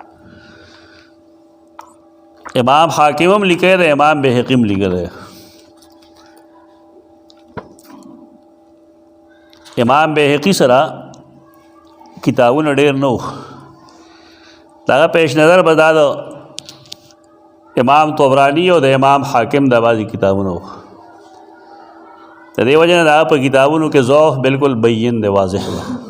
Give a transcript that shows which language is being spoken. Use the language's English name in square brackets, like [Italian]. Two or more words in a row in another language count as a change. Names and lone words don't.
[Urdu] امام حاکم لکھے تھے امام بیہقی لکھے تھے [Pashto] امام بیهقي سره کتابونه ډېر نه وو. دغه پیش نظر به دا د امام طبراني او د امام حاکم د بعضې کتابونه وو. د دې وجه نه د هغه په کتابونو کې ضعف بالکل بین دی، واضح دی.